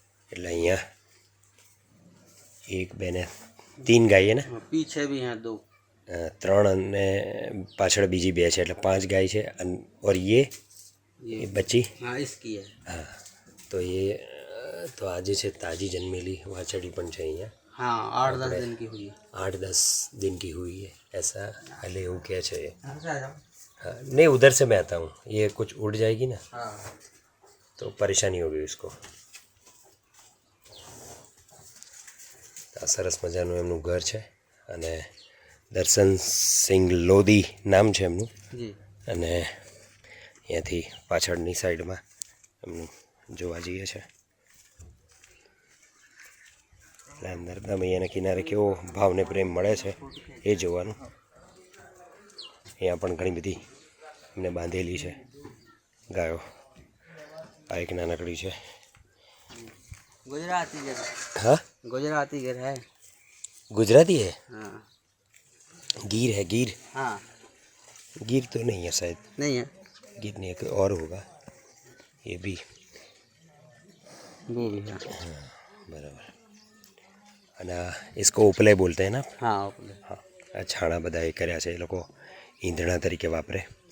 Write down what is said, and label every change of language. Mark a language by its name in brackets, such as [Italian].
[Gujarati] એટલે અહીંયા 1 2 ને 3 ગાય ને [Hindi] पीछे भी हैं 2, [Gujarati] 3 અને પાછળ બીજી 2 છે, એટલે 5 ગાય છે. [Hindi] और ये बच्ची हाँ इसकी है. हाँ, तो ये तो [Gujarati] આજે છે તાજી જન્મેલી વાછડી પણ છે અહીંયા. [Hindi] हाँ 8-10 दिन की हुई है. 8-10 दिन की हुई है ऐसा हाले [Gujarati] એવું કહે છે. [Hindi] हाँ नहीं, उधर से मैं आता हूँ, ये कुछ उड़ जाएगी ना तो परेशानी होगी उसको. [Gujarati] આ સરસ મજાનું એમનું ઘર છે અને દર્શનસિંહ લોધી નામ છે એમનું. [Hindi] जी. [Gujarati] અને અહીંયાથી પાછળની સાઈડમાં એમનું જોવા જઈએ છે એટલે નર્મદા મૈયાના કિનારે કેવો ભાવને પ્રેમ મળે છે એ જોવાનું. અહીંયા પણ ઘણી બધી એમને બાંધેલી છે ગાયો. આ એક નાનકડી છે. [Hindi] गुजराती घर. हाँ गुजराती घर है. गुजराती है, हाँ. गिर है गिर. हाँ गिर तो नहीं है शायद, नहीं है. गिर नहीं है, कोई और होगा ये भी. वो भी है. बराबर. અને इसको ઉપલે બોલते हैं ना. हाँ ओके. [Gujarati] હા, આ છાણા બધા એ કર્યા છે એ લોકો ઈંધણા તરીકે વાપરે.